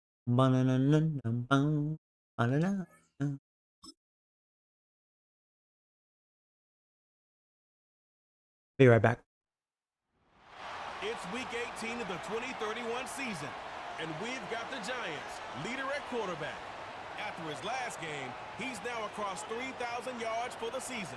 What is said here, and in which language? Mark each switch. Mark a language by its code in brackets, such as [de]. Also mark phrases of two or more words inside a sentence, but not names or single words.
[en] Ba-na-na-na-na-bum. Ba-na-na. Be right back. It's week 18 of the 2031 season, and we've got the Giants, leader at quarterback. After his last game, he's now across 3,000 yards for the season.